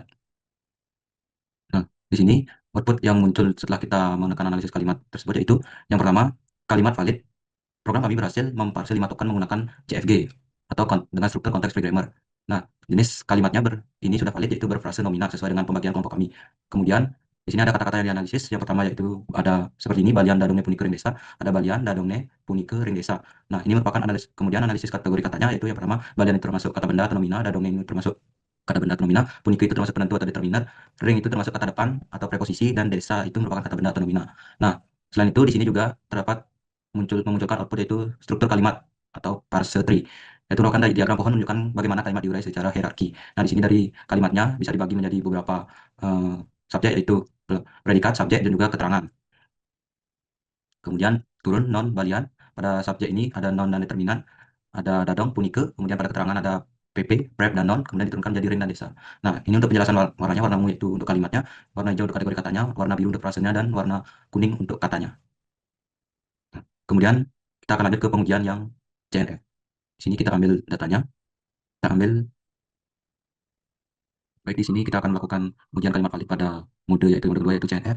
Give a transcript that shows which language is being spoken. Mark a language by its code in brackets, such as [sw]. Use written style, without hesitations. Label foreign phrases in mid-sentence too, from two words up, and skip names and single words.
[id] Nah, di sini output yang muncul setelah kita menekan analisis kalimat tersebut yaitu yang pertama, kalimat valid. Program kami berhasil memparse 5 token menggunakan CFG atau dengan struktur [en] Context Free Grammar. [id] Nah, jenis kalimatnya ini sudah valid yaitu berfrase nomina sesuai dengan pembagian kelompok kami. Kemudian di sini ada kata-kata yang dianalisis. Yang pertama yaitu ada seperti ini, [ban] balian dadongne punike ring desa, ada balian dadongne punike ring desa. [id] Nah, ini merupakan kemudian analisis kategori katanya, yaitu yang pertama, balian itu termasuk kata benda atau nomina, dadongne ini termasuk kata benda atau nomina, punike itu termasuk penentu atau determiner, ring itu termasuk kata depan atau preposisi, dan desa itu merupakan kata benda atau nomina. Nah, selain itu di sini juga terdapat memunculkan output yaitu struktur kalimat atau [en] parse tree. [id] Yaitu merupakan dari diagram pohon menunjukkan bagaimana kalimat diurai secara hierarki. Nah, di sini dari kalimatnya bisa dibagi menjadi beberapa subjek, yaitu predikat, subjek, dan juga keterangan. Kemudian turun non balian. Pada subjek ini ada non dan determinan, ada dadong, punike, kemudian pada keterangan ada PP, prep, dan non, kemudian diturunkan menjadi ring dan desa. Nah, ini untuk penjelasan warnanya, warna ungu itu untuk kalimatnya, warna hijau untuk kategori katanya, warna biru untuk frasenya, dan warna kuning untuk katanya. Nah, kemudian kita akan lanjut ke pengujian yang CNF. Di sini kita ambil datanya, kita ambil. Baik, di sini kita akan melakukan pengujian kalimat valid pada mode yaitu mode kedua yaitu CNF.